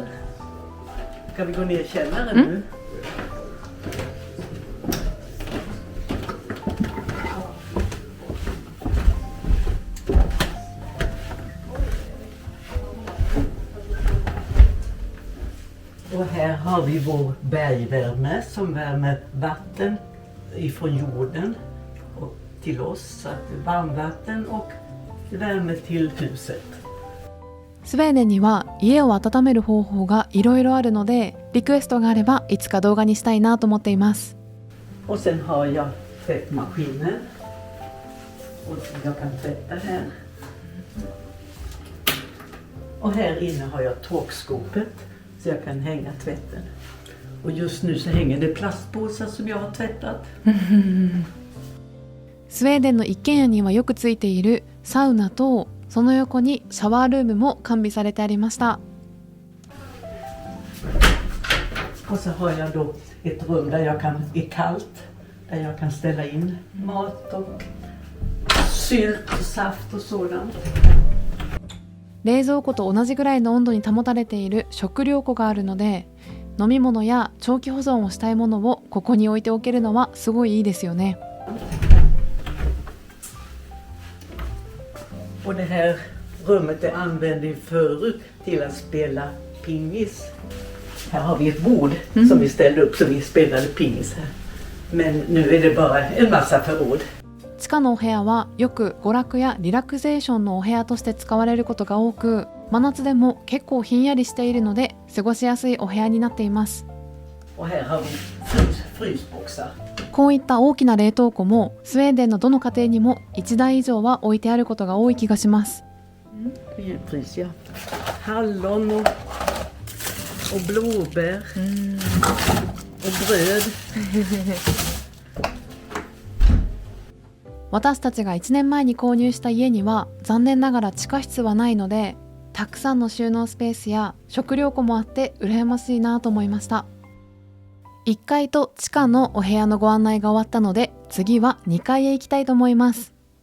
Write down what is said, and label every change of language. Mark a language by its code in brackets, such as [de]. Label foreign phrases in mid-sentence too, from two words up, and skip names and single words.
[sv] Ska vi gå ner i källaren nu? Och här har vi vår bergvärme som värmer vatten ifrån jorden och till oss. Så att varmvatten och värme till huset. [ja] スウェーデンには家を温める方法がいろいろあるので、リクエストがあればいつか動画にしたいなと思っています。 [sv] Och sen har jag tvättmaskinen. Och jag kan tvätta här. Och här inne har jag torkskåpet så jag kan hänga tvätten. Och just nu så hänger det plastpåsar som jag har tvättat. [ja] スウェーデンの一軒家にはよくついているサウナとその横にシャワールームも完備されてありました。 [sv] Och så har jag då ett rum där jag är kallt, där jag kan ställa in mat och sylt och saft och sådant. [ja] 冷蔵庫と同じぐらいの温度に保たれている食料庫があるので、飲み物や長期保存をしたいものをここに置いておけるのはすごいいいですよね。 [sv] Och det här rummet är använde förut till att spela pingis. Här har vi ett bord som vi ställde upp så vi spelade pingis här. Men nu är det bara en massa förråd. [ja] 地下のお部屋はよく娯楽やリラクゼーションのお部屋として使われることが多く、真夏でも結構ひんやりしているので過ごしやすいお部屋になっています。 [sv] Och här har vi frysboxar. [ja] こういった大きな冷凍庫もスウェーデンのどの家庭にも1台以上は置いてあることが多い気がします。 [sv] Frys, ja. Hallon och blåbär och bröd. [ja] 私たちが1年前に購入した家には残念ながら地下室はないので、たくさんの収納スペースや食料庫もあって羨ましいなと思いました。1階と地下のお部屋のご案内が終わったので、次は2階へ行きたいと思います。